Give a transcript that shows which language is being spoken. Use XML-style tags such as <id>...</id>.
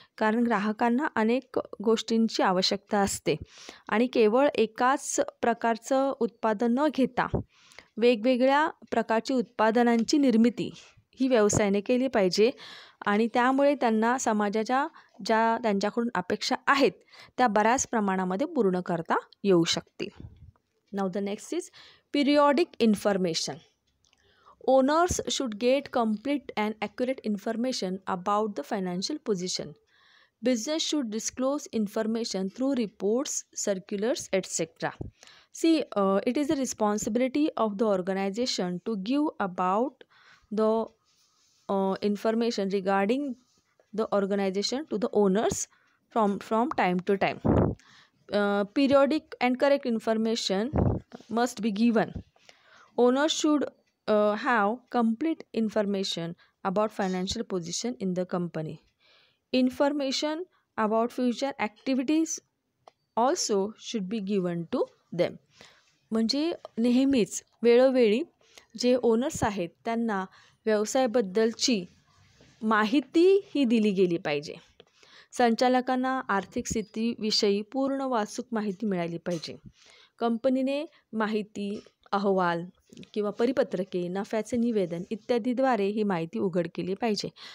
<mr>कारण ग्राहकांना अनेक गोष्टींची आवश्यकता असते आणि केवळ एकाच प्रकारचं उत्पादन न घेता वेगवेगळ्या प्रकारची उत्पादनांची निर्मिती ही व्यवसायाने केली पाहिजे आणि त्यामुळे त्यांना समाजाच्या ज्या त्यांच्याकडून अपेक्षा आहेत त्या बऱ्याच प्रमाणामध्ये पूर्ण करता येऊ शकतील.</mr> <en>Now the next is periodic information. Owners should get complete and accurate information about the financial position. Business should disclose information through reports, circulars, etc. See, it is the responsibility of the organization to give about the information regarding the organization to the owners from time to time. Periodic and correct information must be given. Owners should have complete information about financial position in the company. Information about future activities also should be given to them.</en> <mr>म्हणजे नेहमीच वेळोवेळी जे owners आहेत त्यांना व्यवसायाबद्दलची माहिती ही दिली गेली पाहिजे. संचालकांना आर्थिक स्थितीविषयी पूर्ण वाचूक माहिती मिळाली पाहिजे. कंपनीने माहिती, अहवाल किंवा परिपत्रके, नफ्याचे निवेदन इत्यादीद्वारे ही माहिती उघड केली पाहिजे.</mr>